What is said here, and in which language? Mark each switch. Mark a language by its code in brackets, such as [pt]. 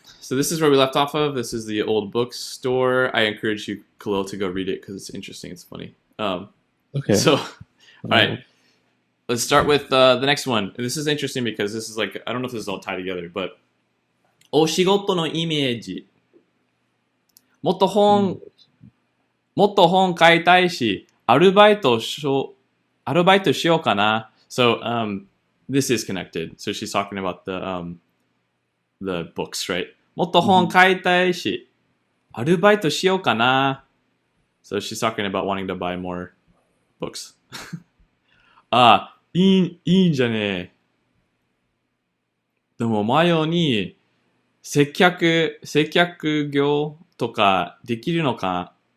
[en] So this is where we left off of. This is the old bookstore. I encourage you, Khalil, to go read it because it's interesting. It's funny. Okay. So, all right. Let's start with the next one. And this is interesting because this is like, I don't know if this is all tied together, but [ja] お仕事のイメージ。もっと本買いたいし、アルバイトしようかな。 [en] So this is connected. So she's talking about the books, right? [ja] もっと本買いたいし、アルバイトしようかな。 [en] So she's talking about wanting to buy more books. [ja] あ、いいんじゃね。でも前に接客業とかできるのか。